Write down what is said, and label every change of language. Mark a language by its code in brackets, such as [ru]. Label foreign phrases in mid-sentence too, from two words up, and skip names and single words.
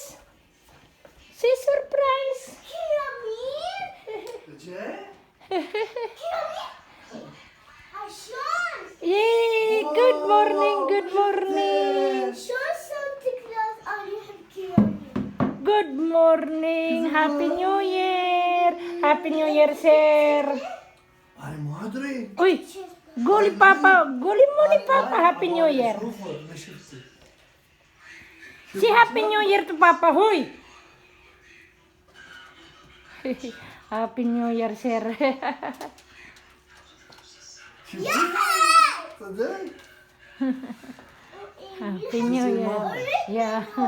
[en] Say surprise! Yay! Good morning, good morning. Good morning. Happy New Year. Happy New Year, sir. [ar] أنا ما أدري. [tl] Uy, guli papa. Guli mo ni papa. [en] Happy New Year. [ar] ما شفتي. [en] Say Happy New Year to papa. Huy. Happy New Year, sir. [ar] صدق؟ [en] Happy New Year. Yeah.